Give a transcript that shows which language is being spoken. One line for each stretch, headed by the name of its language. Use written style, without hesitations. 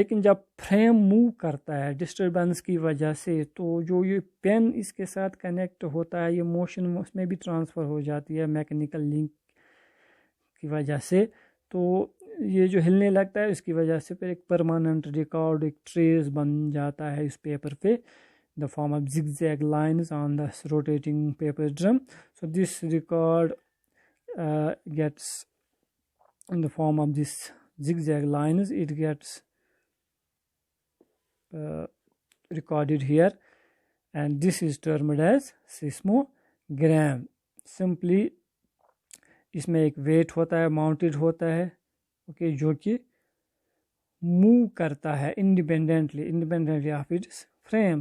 Urdu: لیکن جب frame move کرتا ہے ڈسٹربنس کی وجہ سے، تو جو یہ پین اس کے ساتھ کنیکٹ ہوتا ہے، یہ موشن اس میں بھی ٹرانسفر ہو جاتی ہے میکینیکل لنک کی وجہ سے. تو یہ جو ہلنے لگتا ہے اس کی وجہ سے پھر ایک پرماننٹ ریکارڈ، ایک ٹریس بن جاتا ہے اس پیپر پہ،
English: the form of zigzag lines on the rotating paper drum. So this record gets in the form of this zigzag lines, it gets recorded here, and this is termed as seismogram.
Urdu: Simply اس میں ایک wait ہوتا ہے، mounted ہوتا ہے، okay, جو کہ move کرتا ہے
English: independently of its frame.